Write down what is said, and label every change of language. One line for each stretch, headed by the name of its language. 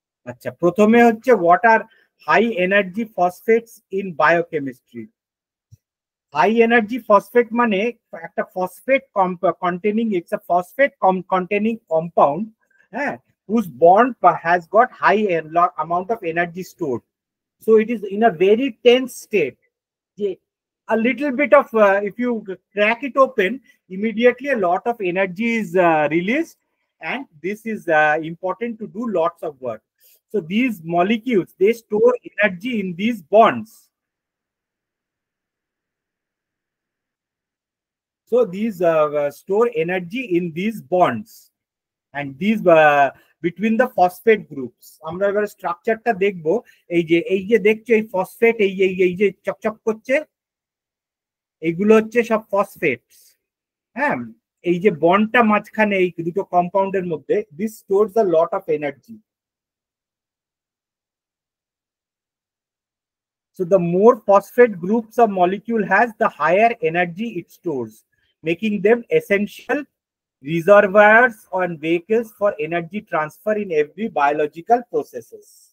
Bangla: আচ্ছা, প্রথমে হচ্ছে
English: What are high energy phosphates in biochemistry. High energy phosphate
Bangla: মানে একটা
English: Phosphate containing, it's a phosphate containing compound, হ্যাঁ, whose bond has got high amount of energy stored. So it is in a very tense state. A little bit of, if you crack it open, immediately a lot of energy is released, and this is important to do lots of work. So these molecules, they store energy in these bonds. So these store energy in these bonds, and these between the phosphate groups.
Bangla: আমরা এবারে স্ট্রাকচারটা দেখবো। এই যে দেখছো এই phosphate, এই যে চকচক করছে, এইগুলো হচ্ছে সব ফসফেটস। হ্যাঁ, এই যে বন্ডটা মাঝখানে এই দুটো কম্পাউন্ডের মধ্যে,
English: This stores a lot of energy. So the more phosphate groups a molecule has, the higher energy it stores, making them essential reservoirs or vehicles for energy transfer in every biological processes.